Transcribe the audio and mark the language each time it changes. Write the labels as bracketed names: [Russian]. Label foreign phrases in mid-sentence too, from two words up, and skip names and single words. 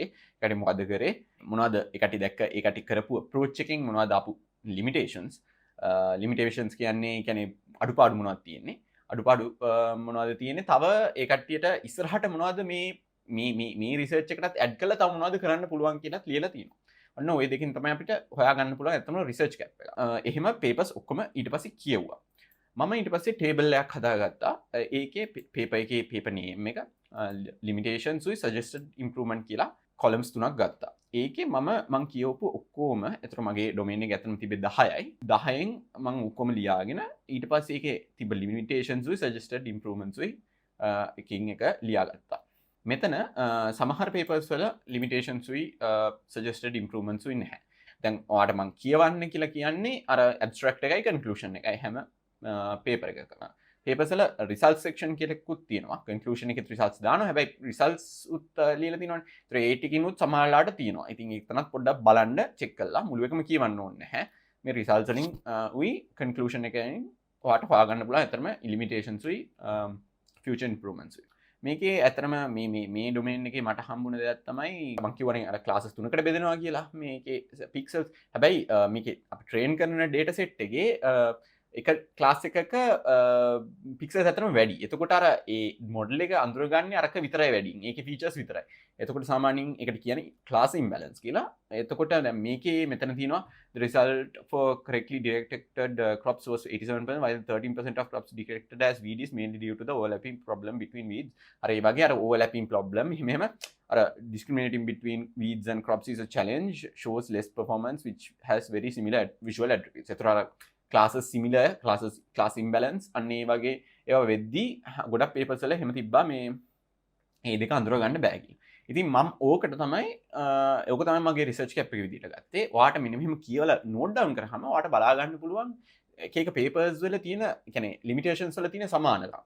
[Sinhala] ඒකට මොකද කරේ, මොනවද ඒකට දැක්ක, ඒකට කරපු අප්‍රෝච් එකකින් මොනවද ආපු ලිමිටේෂන්ස් කියන්නේ අඩුපාඩු මොනවද තියෙන්නේ, අඩුපාඩු මොනවද තියෙන්නේ, තව ඒ කට්ටියට ඉස්සරහට මොනවද මේ රිසර්ච් එකටත් ඇඩ් කරලා තව මොනවද කරන්න පුළුවන් කියලා ලියලා තියෙනවා. ඔන්න ওই දෙකෙන් තමයි අපිට හොයාගන්න පුළුවන් ඇත්තම [English] research gap [Sinhala] එක. එහෙම පේපර්ස් ඔක්කොම ඊට පස්සේ කියවුවා. මම ඊට පස්සේ ටේබල් එකක් හදාගත්තා. ඒකේ පේපර් එකේ [English] paper name [Sinhala] එක, limitations උයි [English] suggested improvement [Sinhala] කියලා කොලම්ස් 3ක් ගත්තා. ඒකේ මම කියවපු ඔක්කොම, ඒතර මගේ ඩොමේන් එක ඇත්තටම තිබ්බේ 10යි. 10න් මම ඔක්කොම ලියාගෙන ඊට පස්සේ ඒකේ තිබ්බ limitations උයි [English] suggested improvements [Sinhala] උයි එකින් එක ලියාගත්තා. මෙතන සමහර පේපර්ස් වල limitations උයි [English] suggested improvements [Sinhala] උයි නැහැ. දැන් ඔයාලට මම කියවන්න කියලා කියන්නේ අර abstract එකයි conclusion එකයි හැම පේපර් එකකම. පේපර්ස් වල [English] result section [Sinhala] කියලාකුත් තියෙනවා. කන්ක්ලූෂන් එකේ රිසල්ට්ස් දානවා. හැබැයි රිසල්ට්ස් උත් ලියලා තියෙනවනේ. ඒතර ඒ ටිකිනුත් සමහරලාට තියෙනවා. ඉතින් ඒක තනත් පොඩ්ඩක් බලන්න චෙක් කරලා මුළු එකම කියවන්න ඕනේ නැහැ. මේ රිසල්ට්ස් වලින් උයි කන්ක්ලූෂන් එකෙන් ඔයාලට හොයාගන්න පුළුවන්. ඇත්තටම limitations උයි [English] future improvements [Sinhala] උයි. මේකේ ඇත්තටම මේ ඩොමේන් එකේ මට හම්බුන දෙයක් තමයි මම කියවනේ අර ක්ලාසස් 3කට බෙදෙනවා කියලා. මේකේ පික්සල්ස්. හැබැයි මේකේ අපි ට්‍රේන් කරන [English] data set [Sinhala] එකේ එක ක්ලාස් එකක පික්සල්ස් ඇත්තටම වැඩි. එතකොට අර ඒ මොඩල් එක අඳුරගන්නේ අරක විතරයි වැඩි. ඒකේ ෆීචර්ස් විතරයි. එතකොට සාමාන්‍යයෙන් ඒකට කියන්නේ [English] class imbalance [Sinhala] කියලා. එතකොට දැන් මේකේ මෙතන තියෙනවා [English] the result for correctly detected crops was 87% while 13% of crops detected as weeds mainly due to the overlapping problem between weeds. [Sinhala] අර ඒ වගේ අර [English] overlapping problem [Sinhala] එහෙම අර [English] discriminating between weeds and crops is a challenge, shows less performance which has very similar visual attributes. [Sinhala] එතකොට අර [English] classes similar, class imbalance [Sinhala] අන්න ඒ වගේ ඒවා වෙද්දී ගොඩක් පේපර්ස් වල එහෙම තිබ්බා මේ දෙක අඳුර ගන්න බෑ කියලා. ඉතින් මම ඕක තමයි මගේ [English] research gap [Sinhala] එක විදිහට ගත්තේ. ඔයාට මෙන්න මෙහෙම කියවලා [English] note down [Sinhala] කරාම ඔයාට බලා ගන්න පුළුවන් එක එක පේපර්ස් වල තියෙන, කියන්නේ ලිමිටේෂන්ස් වල තියෙන සමානකම්.